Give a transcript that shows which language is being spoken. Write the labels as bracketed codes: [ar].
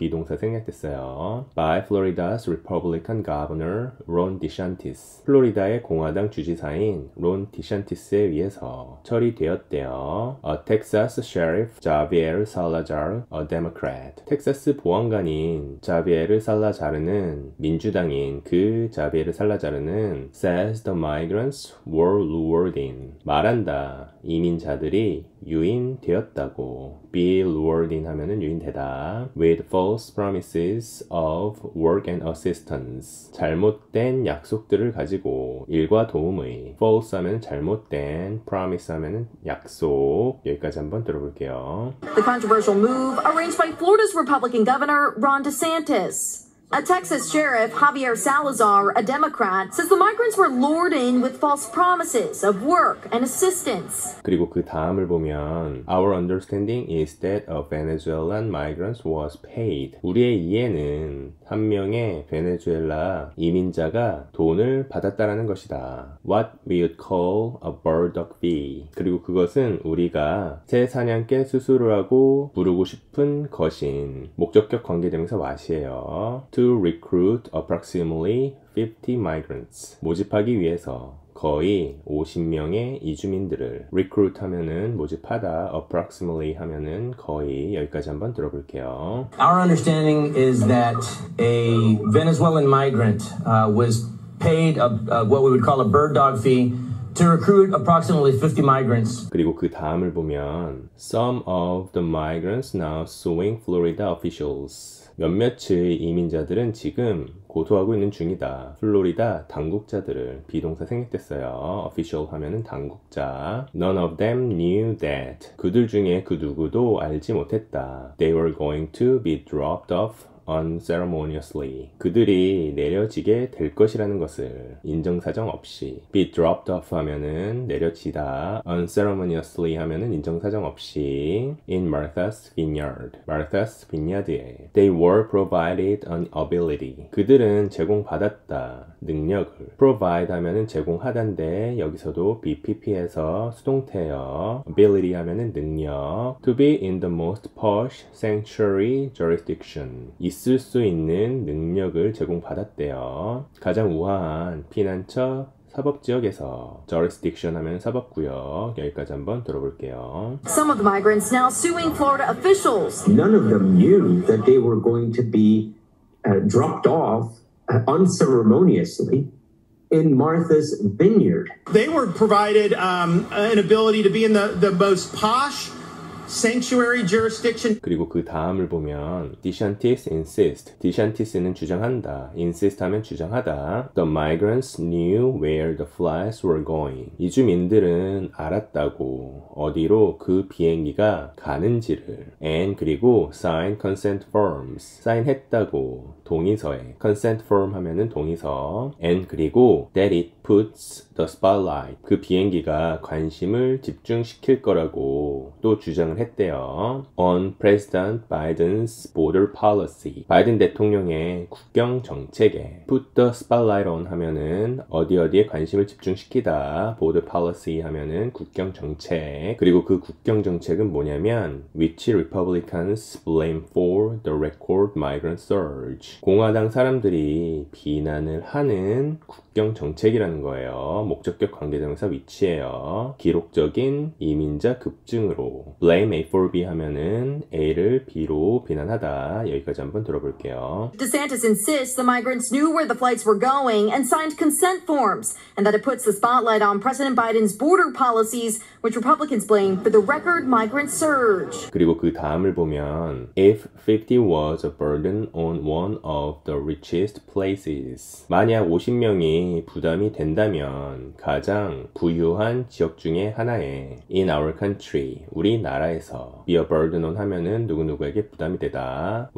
[ko] 비동사 생략됐어요. [en] By Florida's Republican Governor Ron DeSantis. [ko] 플로리다의 공화당 주지사인 론 디샨티스에 의해서 처리되었대요. [en] A Texas Sheriff Javier Salazar, a Democrat. [ko] 텍사스 보안관인 자비에르 살라자르는 민주당인 그 자비에르 살라자르는 [en] says the migrants were lured in. [ko] 말한다. 이민자들이 유인되었다고. [en] be lured in [ko] 하면은 유인되다. [en] with false promises of work and assistance. [ko] 잘못된 약속들을 가지고 일과 도움의. false 하면 잘못된, promise 하면은 약속. 여기까지 한번 들어볼게요. [en] The controversial move arranged by Florida's Republican Governor Ron DeSantis. A Texas sheriff, Javier Salazar, a Democrat, says the migrants were lured in with false promises of work and assistance. [ko] 그리고 그 다음을 보면 [en] Our understanding is that a Venezuelan migrant was paid. [ko] 우리의 이해는 한 명의 베네수엘라 이민자가 돈을 받았다라는 것이다. [en] What we would call a burdock fee. [ko] 그리고 그것은 우리가 새 사냥개 수수료라고 부르고 싶은 것인 목적격 관계대명사 what이에요. [en] To recruit approximately 50 migrants. [ko] 모집하기 위해서 거의 50명의 이주민들을 recruit 하면은 모집하다, approximately 하면은 거의. 여기까지 한번 들어볼게요. [en] Our understanding is that a Venezuelan migrant was paid what we would call a bird dog fee to recruit approximately 50 migrants. [ko] 그리고 그 다음을 보면 [en] Some of the migrants now suing Florida officials. [ko] 몇몇의 이민자들은 지금 고소하고 있는 중이다. 플로리다 당국자들을. 비동사 생략됐어요. official 하면은 당국자. [en] None of them knew that. [ko] 그들 중에 그 누구도 알지 못했다. [en] They were going to be dropped off unceremoniously. [ko] 그들이 내려지게 될 것이라는 것을 인정사정 없이. be dropped off 하면은 내려지다. unceremoniously 하면은 인정사정 없이. [en] in Martha's Vineyard. Martha's Vineyard에. They were provided an ability. [ko] 그들은 제공받았다. 능력을. provide 하면은 제공하다인데 여기서도 BPP에서 수동태예요. ability 하면은 능력. [en] to be in the most posh sanctuary jurisdiction. [ko] 있을 수 있는 능력을 제공받았대요. 가장 우아한 피난처 사법지역에서. jurisdiction 하면 사법구역. 여기까지 한번 들어볼게요. [en] Some of the migrants now suing Florida officials. None of them knew that they were going to be dropped off unceremoniously in Martha's Vineyard. They were provided an ability to be in the most posh sanctuary jurisdiction. [ko] 그리고 그 다음을 보면 DeSantis insist. DeSantis는 주장한다. insist 하면 주장하다. [en] The migrants knew where the flights were going. [ko] 이주민들은 알았다고. 어디로 그 비행기가 가는지를. [en] and [ko] 그리고 [en] sign consent forms. [ko] 사인했다고. 동의서에. [en] consent form [ko] 하면은 동의서. [en] and [ko] 그리고 [en] that it puts the spotlight. [ko] 그 비행기가 관심을 집중시킬 거라고 또 주장을 했대요. [en] on President Biden's border policy. [ko] 바이든 대통령의 국경 정책에. [en] put the spotlight on [ko] 하면은 어디에 관심을 집중시키다. border policy 하면은 국경 정책. 그리고 그 국경 정책은 뭐냐면 [en] which Republicans blame for the record migrant surge. [ko] 공화당 사람들이 비난을 하는 국경 국경 정책이라는 거예요. 목적격 관계대명사 위치예요. 기록적인 이민자 급증으로 [en] blame A for B [ko] 하면은 A를 B로 비난하다. 여기까지 한번 들어볼게요. [en] DeSantis insists the migrants knew where the flights were going and signed consent forms, and that it puts the spotlight on President Biden's border policies, which Republicans blame for the record migrant surge. [ko] 그리고 그 다음을 보면 [en] If 50 was a burden on one of the richest places. [ko] 만약 50명이 부담이 된다면 가장 부유한 지역 중에 하나에 [en] in our country, [ko] 우리나라에서 [en] be a burden on [ko] 하면은 누구누구에게 부담이 되다.